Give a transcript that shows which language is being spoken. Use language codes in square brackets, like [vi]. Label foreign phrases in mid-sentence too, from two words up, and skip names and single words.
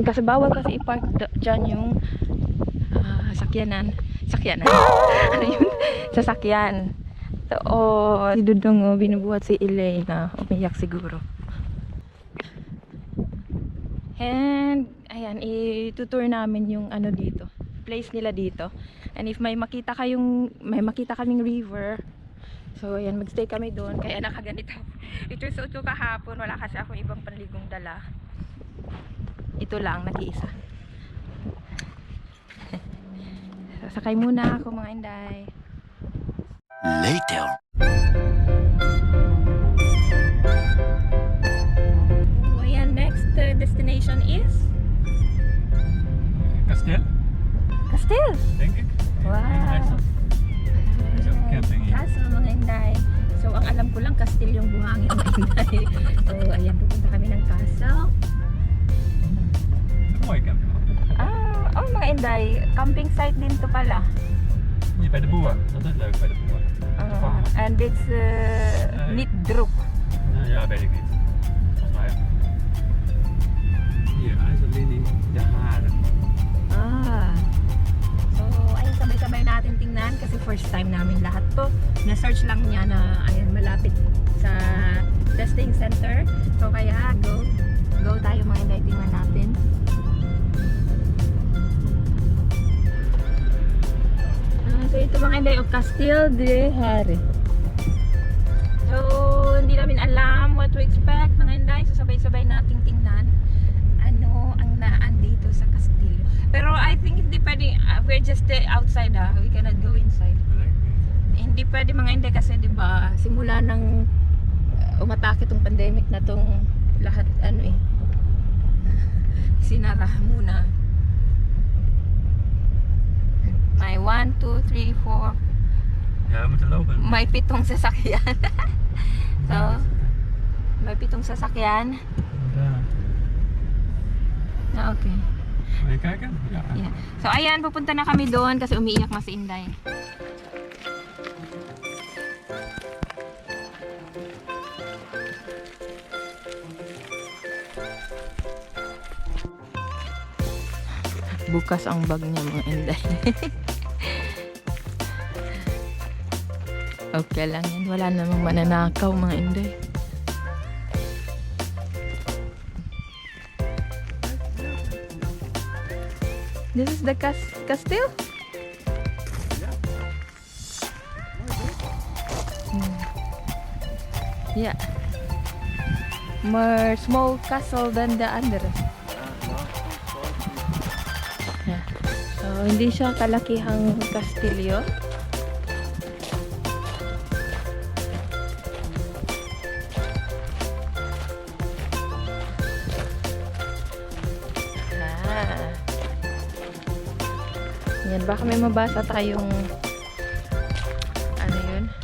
[tl] Kasi bawal kasi i-park dyan yung sakyanan. Ano yun? Sasakyan. So, si Dudong, binubuhat si Elena. Umiyak siguro. And, ayan, itutour namin yung dito. Place nila dito. [en] And if [tl] may makita kaming river, so ayan, magstay kami doon. Kaya nakaganito. Ito suot ko kahapon, wala kasi akong ibang panligong dala. Ito lang, nag-iisa. Sakay muna ako mga Inday. Later. So ayan, [en] next destination is [nl] Kasteel, Castile. denk ik. Wow. Camping hier. [tl] Kaso mga Inday, so ang alam ko lang Castile yung buhangin mga Inday. So ayan, pupunta kami ng castle. [nl] Mooie camping. [tl] Mga Inday, camping site din to pala. [nl] Hier bij de boer. Dat is leuk bij de boer. [en] And it's [nl] niet druk. Ja, weet ik niet. Volgens mij. Hier, IJzerlinie, de haren. [tl] So ayun, sabay-sabay natin tingnan kasi [en] first time [tl] namin lahat to. Na-search lang niya na ayan, malapit sa testing center. So kaya go tayo mga Inday, tingnan natin. So ito mga Inday, o Castillo de Hari. So hindi namin alam [en] what to expect [tl] mga Inday. So sabay-sabay nating tingnan ano ang naan dito sa Castillo. Pero [en] I think [tl] hindi pwede, [en] we're just outside we cannot go inside. [tl] Hindi pwede mga Inday kasi 'di ba simula nang umatake tong pandemic na tong lahat sinara muna. May 1, 2, 3, 4. [nl] Ja, we moeten lopen. [tl] May 7 sasakyan. So, may 7 sasakyan. [nl] Ja. Okay. Wil je kijken? Ja. Yeah. [tl] So ayan, pupunta na kami doon kasi umiiyak na si Inday. Bukas ang bag niya mga Inday. Okay lang yan. Wala namang mananakaw mga Inday. [en] This is the Castillo? Yeah. More small castle than the other. Yeah. [tl] So, hindi siya kalakihang kastilyo. Yan, baka may mabasa tayong ano yun?